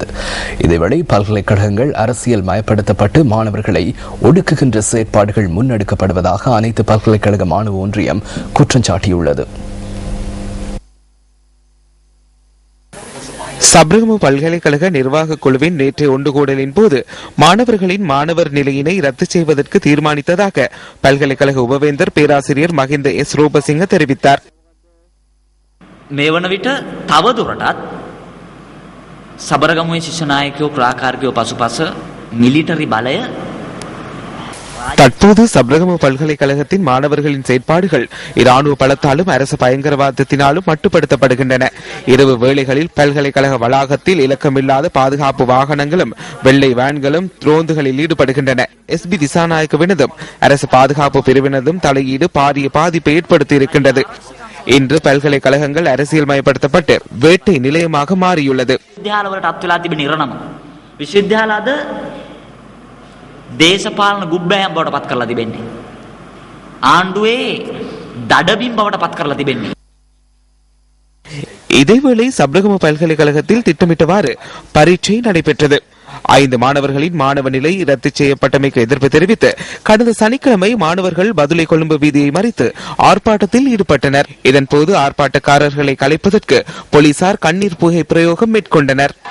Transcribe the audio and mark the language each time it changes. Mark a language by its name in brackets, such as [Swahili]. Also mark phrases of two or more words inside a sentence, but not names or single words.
[Tamil] இதேவேளை பல்கலைக்கழகங்கள் அரசியல் மயப்படுத்தப்பட்டு மாணவர்களை ஒடுக்குகின்ற செயற்பாடுகள் முன்னெடுக்கப்படுவதாக அனைத்து பல்கலைக்கழக மாணவ ஒன்றியம் குற்றம் சாட்டியுள்ளது. சபரகமு பல்கலைக்கழக நிர்வாக குழுவின் நேற்றைய ஒன்றுகூடலின் போது மாணவர்களின் மாணவர் நிலையினை ரத்து செய்வதற்கு தீர்மானித்ததாக பல்கலைக்கழக உபவேந்தர் பேராசிரியர் மஹிந்த எஸ் ரூபசிங்க தெரிவித்தார். [Sinhala] මේ වන විට තවදුරටත් සබරගමුවේ ශිෂ්‍ය නායකයෝ ක්‍රියාකාරකයෝ පසුපස මිලිටරි බලය [Tamil] தற்போது சபரகமு பல்கலைக்கழகத்தின் மாணவர்களின் செயற்பாடுகள் இராணுவ பலத்தாலும் அரசு பயங்கரவாதத்தினாலும் மட்டுப்படுத்தப்படுகின்றன. இரவு வேளைகளில் பல்கலைக்கழக வளாகத்தில் இலக்கமில்லாத பாதுகாப்பு வாகனங்களும் வெள்ளை வேன்களும் ரோந்துகளில் ஈடுபடுகின்றன. எஸ்பி திசாநாயக்கவினதும் அரசு பாதுகாப்பு பிரிவினதும் தலையீடு பாரிய பாதிப்பை ஏற்படுத்தி இருக்கின்றது. இன்று பல்கலைக்கழகங்கள் அரசியல் மயப்படுத்தப்பட்டு வேட்டை நிலையமாக மாறியுள்ளது. [Sinhala] දේශපාලන ගුබ්බෑම් බවට පත් කරලා තිබෙන්නේ. ආණ්ඩුවේ දඩබිම් බවට පත් කරලා තිබෙන්නේ. [Tamil] இதேவேளை சப்ரகம பல்கலைக்கழகத்தில் திட்டமிட்டவாறு பரீட்சை நடைபெற்றது. 5 மாணவர்களின் மாணவ நிலை ரத்து செய்யப்பட்டமைக்கு எதிர்ப்பு தெரிவித்து கடந்த சனிக்கிழமை மாணவர்கள் பதுளை கொழும்பு வீதியை மறித்து ஆர்ப்பாட்டத்தில் ஈடுபட்டனர். இதன்போது ஆர்ப்பாட்டக்காரர்களை கலைப்பதற்கு போலீசார் கண்ணீர் புகை பிரயோகம் மேற்கொண்டனர்.